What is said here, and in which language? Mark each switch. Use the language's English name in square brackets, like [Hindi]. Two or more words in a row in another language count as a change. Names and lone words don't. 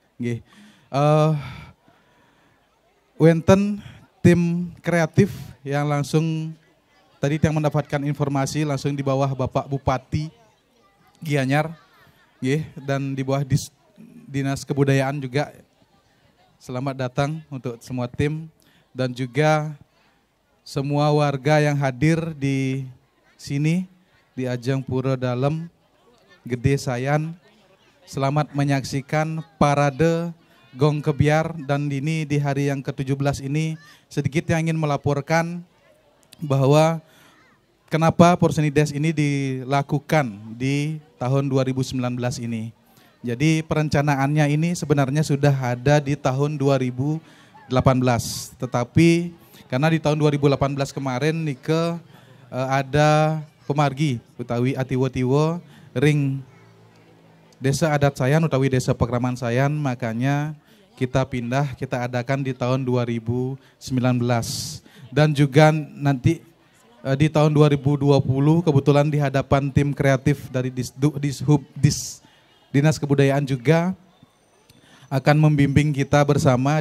[Indonesian] Wenten tim kreatif yang langsung tadi yang mendapatkan informasi langsung di bawah Bapak Bupati Gianyar, dan di bawah Dinas Kebudayaan juga. Selamat datang untuk semua tim dan juga semua warga yang hadir di sini di ajang Pura Dalem Gede Sayan. Selamat menyaksikan parade Gong Kebiar, dan ini di hari yang ke-17 ini sedikit yang ingin melaporkan bahwa kenapa Porsenides ini dilakukan di tahun 2019 ini. Jadi perencanaannya ini sebenarnya sudah ada di tahun 2018, tetapi karena di tahun 2018 kemarin Nike ada [Balinese] pemargi utawi atiwo-tiwo ring Desa Adat Sayan utawi Desa Pakraman Sayan, [Indonesian] makanya kita pindah, kita adakan di tahun 2019. Dan juga nanti di tahun 2020 kebetulan di hadapan tim kreatif dari Dinas Kebudayaan juga akan membimbing kita bersama.